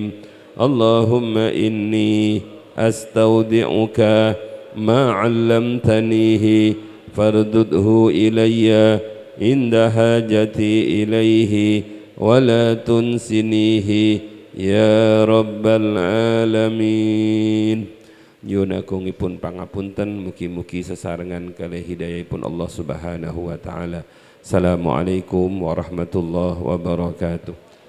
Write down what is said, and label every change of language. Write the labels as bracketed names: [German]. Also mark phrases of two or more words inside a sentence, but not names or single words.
[Arabic] اللهم إني أستودعك ما علمتنيه فاردده إلي عند حاجتي إليه ولا تنسنيه يا رب العالمين. [Javanese] Yunakungipun pangapunten, mugi-mugi sesarengan kalih hidayahipun Allah [Arabic] سبحانه وتعالى. السلام عليكم ورحمة الله وبركاته.